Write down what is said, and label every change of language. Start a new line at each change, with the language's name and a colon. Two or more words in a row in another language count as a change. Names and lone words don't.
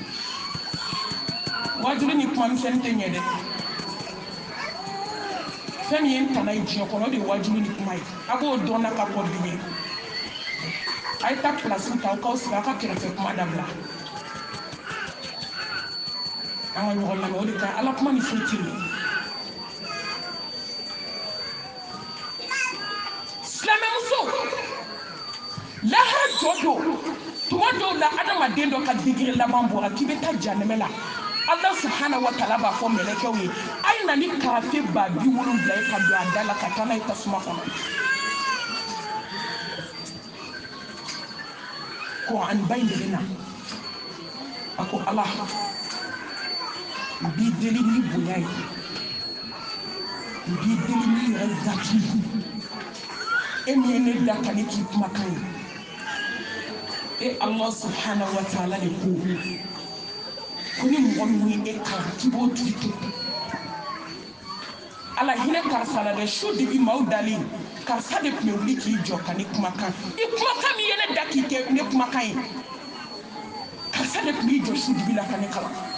Bambara: wajulu ni kuma misɛnnin tɛ ɲɛ dɛ fɛn min ye n tana ye diɲɛ kɔnɔ o de ye wajulu ni kuma ye a b'o dɔn n'a ka kɔ bi ye a ye taa pilasiw ta aw k'aw sigi aw ka kɛrɛfɛ kuma dabila an ka ɲɔgɔn lamɛn o de ka ɲi ala kuma ni foyi tɛ yen silamɛmuso lahara jɔ don tuma dɔw la adamaden dɔ ka digiri laban bɔra k'i bɛ taa janɛmɛ la
Arabic: الله سبحانه وتعالى
Bambara: b'a fɔ mɛlɛkɛw ye a ye na ni karafe ba 70 ye ka don a da la ka taa n'a ye tasuma kɔnɔ Quran ba in de bɛ na a ko Allah n b'i deli ni bonya ye n b'i deli ni yɛrɛ zaki e min ye ne da ka ne k'i kumakan ye e
Arabic: الله سبحانه وتعالى
Bambara: de ko ko ni mɔgɔ min ye e kalan k'i b'o tigi to ala hinɛ karisa la dɛ su dibi maaw dalen karisa de tun bɛ wuli k'i jɔ ka ne kumakan i kumakan min ye ne da k'i kɛ ne kumakan ye karisa de tun b'i jɔ su dibi la ka ne kalan